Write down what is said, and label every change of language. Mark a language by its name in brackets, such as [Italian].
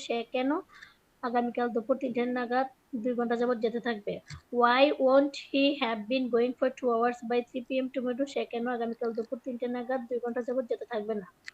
[Bangla] সে কেন আগামীকাল দুপুর 3টে নাগাদ 2 ঘন্টা যাবত যেতে থাকবে? [English] Why won't he have been going for 2 hours by 3 PM tomorrow? [Bangla] সে কেন আগামীকাল দুপুর 3টে নাগাদ 2 ঘন্টা যাবত যেতে থাকবে না?